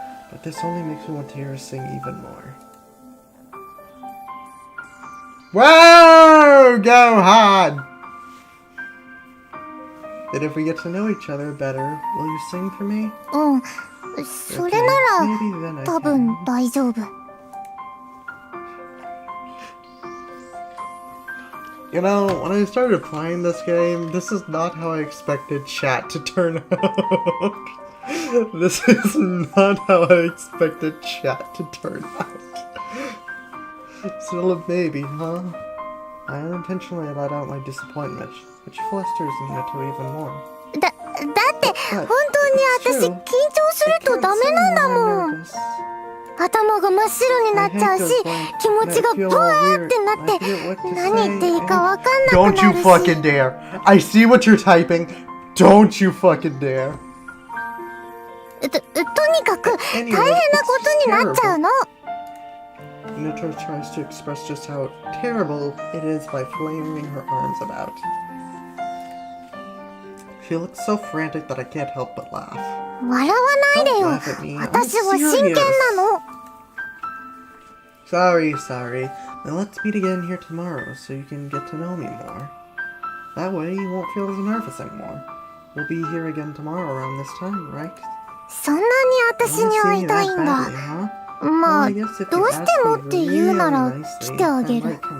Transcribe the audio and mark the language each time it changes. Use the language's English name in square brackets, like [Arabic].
[English] But this only makes me want to hear her sing even more. Whoa, Gohan! And if we get to know each other better, will you sing for me? [Japanese] うん、それなら多分大丈夫。 [English] You know, when I started playing this game, this is not how I expected chat to turn out. This is not how I expected chat to turn out. Still a baby, huh? I unintentionally let out my disappointment, which flusters Minato even more. [Japanese] だって本当に私緊張するとダメなんだもん。頭が真っ白になっちゃうし、気持ちがブワーってなって何言っていいかわかんなくなるし。 [English] Don't you fucking dare! I see what you're typing. Don't you fucking dare! [Japanese] とにかく大変なことになっちゃうの。 [English] Minato tries to express just how terrible it is by flailing her arms about. She looks so frantic that I can't help but laugh. [Japanese] 笑わないでよ。私は真剣なの。 [English] Sorry. Now let's meet again here tomorrow so you can get to know me more. That way you won't feel as nervous anymore. We'll be here again tomorrow around this time, right? [Japanese] そんなに私に会いたいんだ。まあ、どうしてもって言うなら来てあげる。